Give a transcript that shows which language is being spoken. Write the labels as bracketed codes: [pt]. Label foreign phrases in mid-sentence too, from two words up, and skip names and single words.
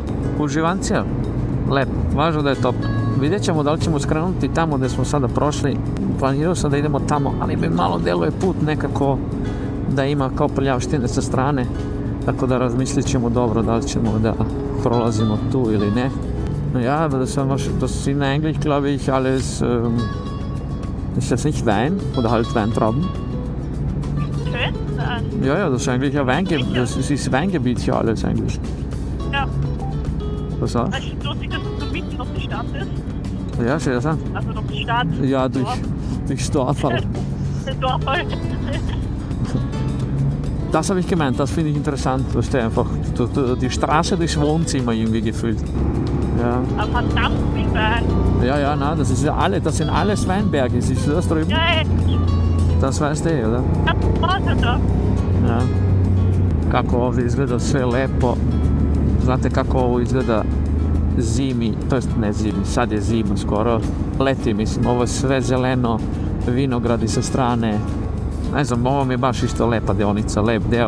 [sr] Uživancija, lepo, važno da je top. Vidjet ćemo da li ćemo skrenuti tamo gdje smo sada prošli. Planirao sam da idemo tamo, ali mi malo deluje put nekako da ima kao prljavštine sa strane. Tako da razmislit ćemo dobro da li ćemo da prolazimo tu ili ne. [de] Ja, das sind eigentlich, glaube ich, alles, ist das nicht Wein oder halt Weintrauben? Schön. Ja, das ist eigentlich ein Weingebiet, das ist Weingebiet hier alles eigentlich. Ja. Was auch? Also lustig, dass es so mitten noch die Stadt ist. Ja, sehr interessant. Also noch die Stadt. Ja, durchs Dorf halt. Das Dorf halt. Das habe ich gemeint, das finde ich interessant, dass der einfach die Straße durchs Wohnzimmer irgendwie gefühlt. Ja. Aber verdammt viel Wein. Ja, na, das sind alles Weinberge, siehst du das drüben? Ja, Das weißt du, oder? da. Ja. [sr] Kako ovdje izgleda sve lepo. Znate kako ovo izgleda zimi, to jest ne zimi, sad je zima skoro. Leti, mislim, ovo je sve zeleno, vinogradi sa strane. Ne znam, ovo mi je baš isto lepa deonica, lep deo.